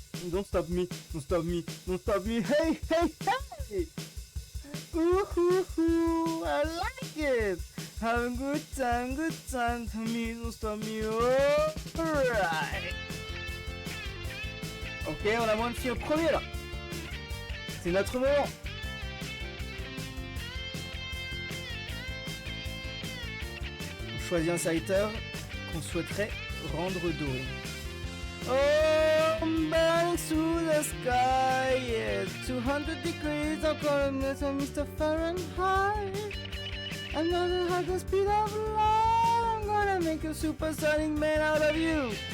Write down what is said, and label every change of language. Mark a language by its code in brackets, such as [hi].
[en] Don't stop me, don't stop me, don't stop me. Hey, hey, hey! Ooh, ooh, ooh, I like it. Have a good time to me, don't stop me. Alright. [fr] Ok, on a moins de filles au premier là. C'est notre moment. On choisit un serviteur qu'on souhaiterait rendre doré. [en] Oh, I'm burning through the sky, yeah. 200 degrees, I'm calling this Mr. Fahrenheit. I'm gonna have the speed of light. I'm gonna make a supersonic man out of you.